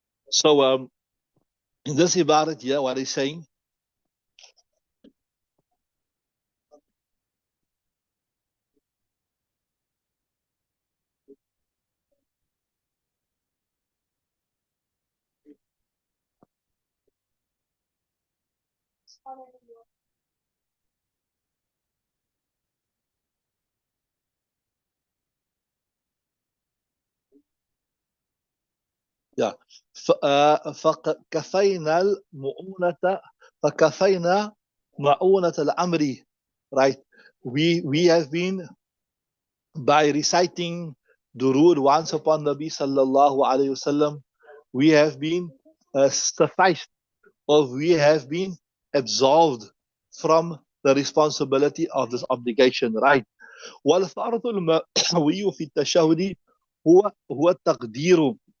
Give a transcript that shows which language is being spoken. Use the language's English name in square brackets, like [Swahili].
[English] So in this ibarat here, what he's saying, yeah. [Arabic] فكفينا المؤونة فكفينا مؤونة الأمر, right? [English] We have been, by reciting durood once upon Nabi Sallallahu Alaihi Wasallam, we have been sufficed, or we have been absolved from the responsibility of this obligation, right? [Arabic] والفرض المأوي في التشهد هو التقدير.